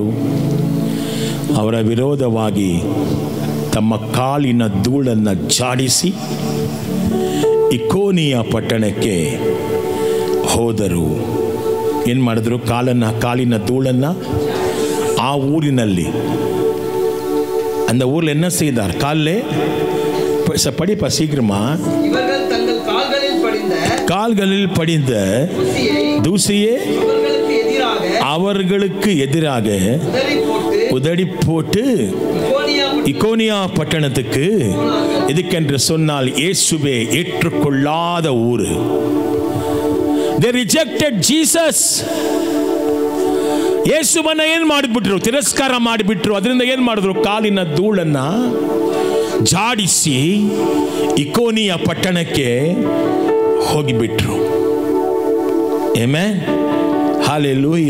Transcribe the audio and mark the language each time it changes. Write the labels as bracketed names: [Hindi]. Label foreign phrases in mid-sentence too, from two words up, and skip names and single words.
[Kannada] ಅವರ ವಿರೋಧವಾಗಿ ತಮ್ಮ ಕಾಲಿನ ಧೂಳನ್ನು ಜಾಡಿಸಿ ಇಕೋನಿಯ ಪಟ್ಟಣಕ್ಕೆ ಹೋದರು. ಏನು ಮಾಡಿದ್ರು? ಕಾಲಿನ ಧೂಳನ್ನು ಆ ಊರಿನಲ್ಲಿ, [Tamil] அந்த ஊரில் என்ன செய்தார்? காலிலே படிப்பா சீக்கிரமா. கால்களில் படிந்த தூசியே அவர்களுக்கு எதிராக உதறி போட்டு இக்கோனியா பட்டணத்துக்கு, இதுக்கென்று சொன்னால் இயேசுவே ஏற்றுக்கொள்ளாத ஊர். [English] They rejected Jesus. [Kannada] ಯೇಸುವನ್ನ ಏನು ಮಾಡಿಬಿಟ್ರು? ತಿರಸ್ಕಾರ ಮಾಡಿಬಿಟ್ರು. ಅದರಿಂದ ಏನು ಮಾಡಿದ್ರು? ಕಾಲಿನ ಧೂಳನ್ನು ಜಾಡಿಸಿ ಇಕೋನಿಯ ಪಟ್ಟಣಕ್ಕೆ ಹೋಗಿಬಿಟ್ರು. ಆಮೆನ್. ಹಲ್ಲೆಲೂಯ.